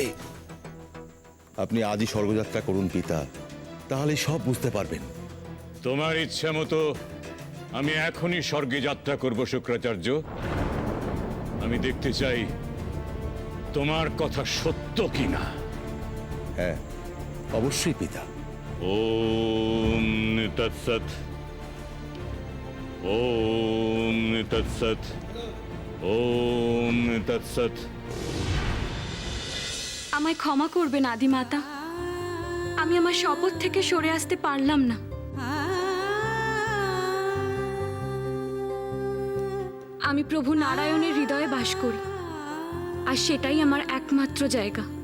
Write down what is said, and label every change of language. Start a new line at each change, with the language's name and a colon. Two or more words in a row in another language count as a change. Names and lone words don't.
Bangla: আপনি আজই স্বর্গযাত্রা করুন পিতা, তাহলে সব বুঝতে পারবেন। তোমার ইচ্ছা মতো আমি এখনই স্বর্গে যাত্রা করব শুক্রাচার্য। আমি দেখতে চাই তোমার কথা সত্য কিনা। হ্যাঁ, অবশ্যই পিতা।
Sanskrit: ওম তৎসৎ, ওম তৎসৎ, ওম তৎসৎ।
Bangla: আমায় ক্ষমা করবেন আদিমাতা, আমি আমার শপথ থেকে সরে আসতে পারলাম না। আমি প্রভু নারায়ণের হৃদয়ে বাস করি, আর সেটাই আমার একমাত্র জায়গা।